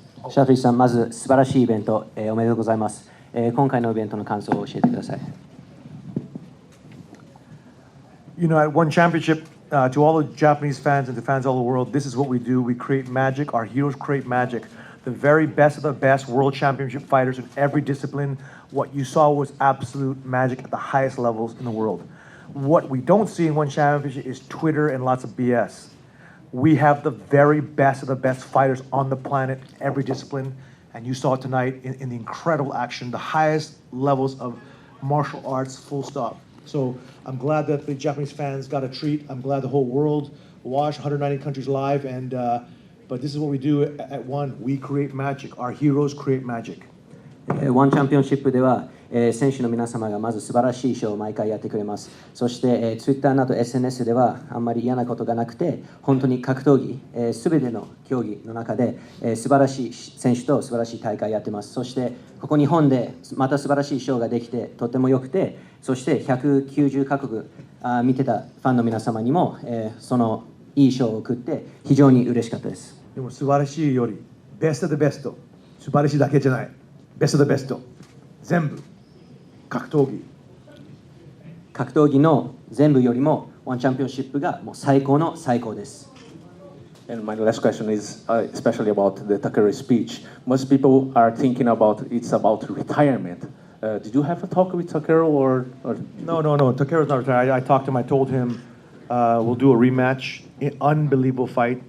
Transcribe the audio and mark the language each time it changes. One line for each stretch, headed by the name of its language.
Japanese: シャトリさん、まず素晴らしいイベント、おめでとうございます。今回のイベントの感想を教えてください。
English: You know, at one championship, to all the Japanese fans and the fans all over the world, this is what we do. We create magic. Our heroes create magic. The very best of the best world championship fighters in every discipline. What you saw was absolute magic at the highest levels in the world. What we don't see in one championship is Twitter and lots of BS. We have the very best of the best fighters on the planet, every discipline, and you saw it tonight in the incredible action, the highest levels of martial arts, full stop. So I'm glad that the Japanese fans got a treat. I'm glad the whole world watched 190 countries live, and but this is what we do at ONE. We create magic. Our heroes create magic.
Japanese: ワンチャンピオンシップでは、選手の皆様がまず素晴らしいショーを毎回やってくれます。そして、Twitter など SNS ではあんまり嫌なことがなくて、本当に格闘技、すべての競技の中で、素晴らしい選手と素晴らしい大会やってます。そしてここ日本でまた素晴らしいショーができてとても良くて、そして190カ国見てたファンの皆様にも、そのいいショーを送って非常に嬉しかったです。でも素晴らしいよりベストでベスト、素晴らしいだけじゃない、ベストでベスト、全部格闘技の全部よりもワンチャンピオンシップがもう最高の最高です。
English: And my last question is especially about the Takeru's speech. Most people are thinking about it's about retirement. Did you have a talk with Takeru or? No. Takeru's not retired. I talked to him. I told him we'll do a rematch. Unbelievable fight.